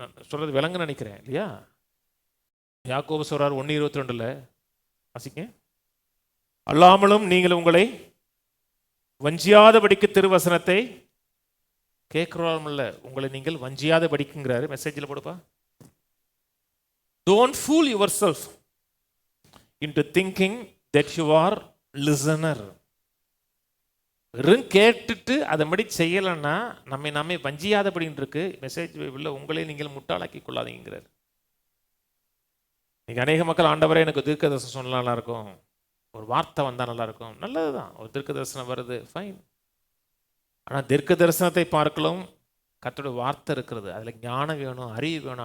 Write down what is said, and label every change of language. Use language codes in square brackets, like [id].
[ta] சொல்றது விளங்க நினைக்கிறேன் இல்லையா? யாக்கோபு சொல்றார் 1:22 வாசிக்க, அல்லாமலும் நீங்கள் உங்களை வஞ்சியாதபடிக்கு திருவசனத்தை கேட்கிறோம் இல்லை, உங்களை நீங்கள் வஞ்சியாத படிக்குங்கிறாரு. மெசேஜில் போடுப்பா. [en] Don't fool yourself into thinking that you are listener. [ta] வெறும் கேட்டுட்டு அதை மாதிரி செய்யலைன்னா நம்மை வஞ்சியாதபடின்னு இருக்கு. மெசேஜ் உள்ள உங்களே நீங்கள் முட்டாளாக்கி கொள்ளாதீங்கிறார். நீங்கள் அநேக மக்கள், ஆண்டவரே எனக்கு தீர்க்க தரிசனம் சொன்னா நல்லா இருக்கும், ஒரு வார்த்தை வந்தால் நல்லா இருக்கும். நல்லது தான், ஒரு தீர்க்க தரிசனம் வருது, ஃபைன். ஆனால் தீர்க்க தரிசனத்தை பார்க்கலாம் கர்த்தருடைய வார்த்தை இருக்கிறது, அதில் ஞானம் வேணும், அறிவு வேணும்.